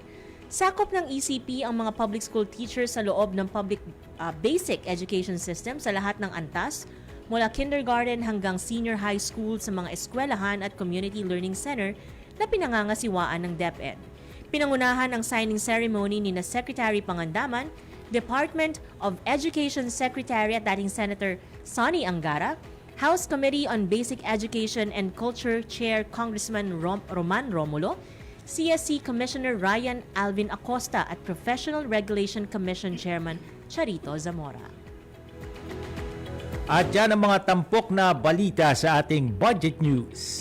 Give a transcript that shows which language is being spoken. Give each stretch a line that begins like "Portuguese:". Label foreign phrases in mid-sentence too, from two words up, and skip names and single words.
Filipino: Sakop ng ECP ang mga
English: public school teachers
Filipino: sa loob ng
English: public basic education system
Filipino: sa lahat ng antas, mula kindergarten hanggang
English: senior high school
Filipino: sa mga eskwelahan at
English: community learning center
Filipino: na pinangangasiwaan ng DepEd. Pinangunahan ang
English: signing ceremony
Filipino: ni na Secretary Pangandaman, Department of Education Secretary at dating Senator Sonny Angara, House Committee on Basic Education and Culture Chair Congressman Roman Romulo, CSC Commissioner Ryan Alvin Acosta at Professional Regulation Commission Chairman Charito Zamora. At yan ang mga tampok na balita sa ating
English: budget news.